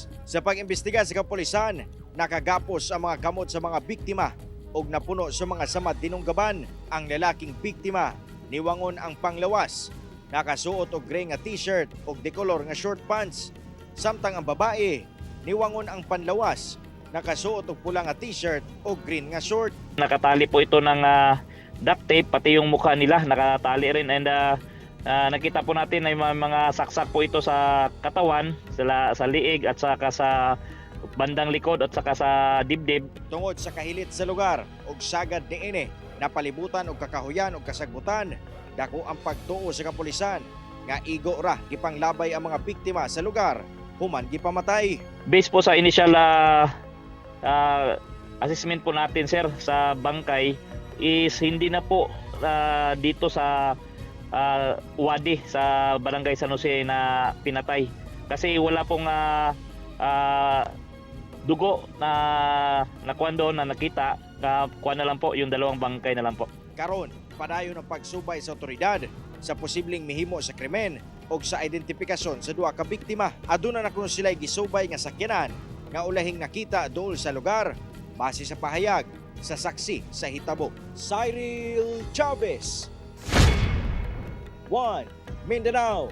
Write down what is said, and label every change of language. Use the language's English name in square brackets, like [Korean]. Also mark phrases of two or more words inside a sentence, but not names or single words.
[Cebuano] Sa pag-imbestiga sa kapulisan, nakagapos ang mga kamot sa mga biktima ug napuno sa mga samad dinunggaban. Ang lalaking biktima niwangon ang panglawas, nakasuot og gray nga t-shirt ug dekolor nga short pants. Samtang ang babae, niwangon ang panlawas, nakasuot og pula nga t-shirt o green nga short. [Filipino] Nakatali po ito ng [English] duct tape, [Filipino] pati yung mukha nila nakatali rin, and nakita po natin ay mga saksak po ito sa katawan, sa liig at saka sa bandang likod at saka sa dibdib. [Cebuano] Tungod sa kahilit sa lugar og sagad niini, napalibutan og kakahuyan og kasagbutan, dako ang pagtuo sa kapulisan nga igo ra gipanglabay ang mga biktima sa lugar human gipamatay. [Filipino] Based po sa [English] initial assessment [Filipino] po natin, sir, sa bangkay is hindi na po dito sa Wadi sa Barangay San Jose na pinatay kasi wala pong dugo na nakuha doon na nakita. Kuha na lang po yung dalawang bangkay na lang po. [Cebuano] Karon, padayon ang pagsubay sa otoridad sa posibleng mihimo sa krimen o sa identifikasyon sa duha ka biktima. Aduna na kung sila'y gisubay nga sakyanan nga ulahing nakita dool sa lugar base sa pahayag sa saksi sa hitabo. Cyril Chavez, One Mindanao.